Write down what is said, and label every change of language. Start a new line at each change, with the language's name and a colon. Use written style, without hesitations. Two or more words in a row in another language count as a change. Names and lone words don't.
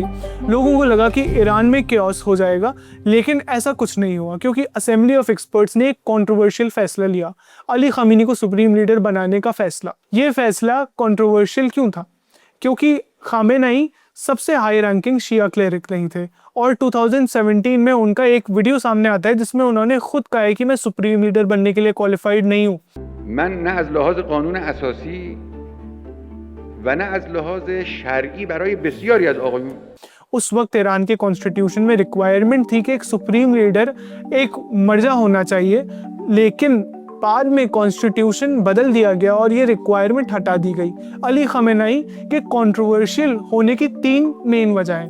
Hindi: लोगों को लगा कि ईरान में केओस हो जाएगा, लेकिन ऐसा कुछ नहीं हुआ, क्योंकि
English: Assembly of Experts
Hindi: ने एक कंट्रोवर्शियल फैसला लिया, अली ख़मेनी को
English: Supreme Leader
Hindi: बनाने का फैसला। ये फैसला कंट्रोवर्शियल क्यों था? क्योंकि ख़ामेनेई सबसे
English: high ranking Shia cleric
Hindi: नहीं थे, और 2017 में उनका एक वीडियो सामने आता है जिसमें उन्होंने खुद कहा है कि मैं
English: Supreme Leader
Hindi: बनने के लिए क्वालिफाइड नहीं हूँ।
Persian: من نه از لحاظ قانون اساسی و نه از لحاظ شرعی برای بسیاری از آقایون
Hindi: उस वक्त ईरान के कॉन्स्टिट्यूशन में रिक्वायरमेंट थी कि एक
English: Supreme Leader
Hindi: एक मर्जा होना चाहिए, लेकिन बाद में कॉन्स्टिट्यूशन बदल दिया गया और ये रिक्वायरमेंट हटा दी गई। अली ख़ामेनेई के कंट्रोवर्शियल होने की 3 मेन वजह हैं।